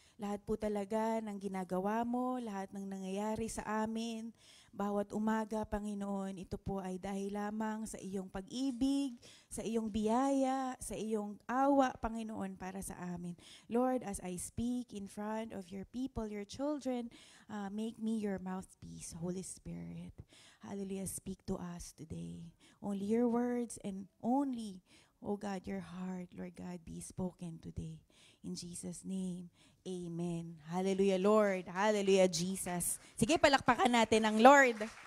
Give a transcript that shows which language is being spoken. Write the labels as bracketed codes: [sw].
[tl] Lahat po talaga ng ginagawa mo, lahat ng nangyayari sa amin, bawat umaga, Panginoon, ito po ay dahil lamang sa iyong pag-ibig, sa iyong biyaya, sa iyong awa, Panginoon, para sa amin. [en] Lord, as I speak in front of your people, your children, make me your mouthpiece, Holy Spirit. Hallelujah, speak to us today. Only your words and only, oh God, your heart, Lord God, be spoken today. In Jesus' name, amen. Hallelujah, Lord. Hallelujah, Jesus. [tl] Sige, palakpakan natin ang Lord.